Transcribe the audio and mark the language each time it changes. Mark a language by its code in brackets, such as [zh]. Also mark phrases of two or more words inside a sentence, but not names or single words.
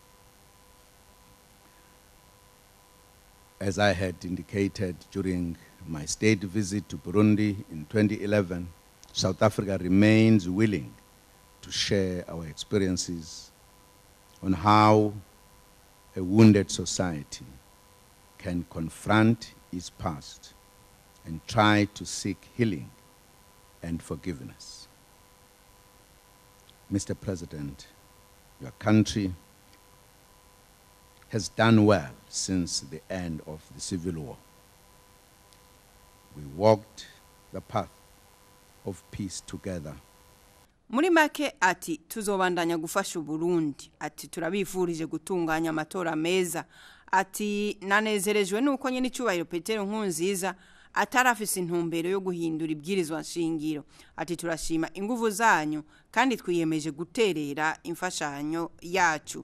[en] As I had indicated during my state visit to Burundi in 2011, South Africa remains willing to share our experiences on how a wounded society can confront its past and try to seek healing and forgiveness. Mr. President, your country has done well since the end of the Civil War. We walked the path of peace together. [rn] Muri make ati tuzobandanya gufasha Burundi, ati turabifurije gutunganya amatora meza, ati nanezerejwe nuko nyene icubahiro Petero Nkurunziza atarafise intumbero yo guhindura ibwirizwa nshingiro, ati turashima inguvu zanyu kandi twiyemeje guterera imfashanyo yacu.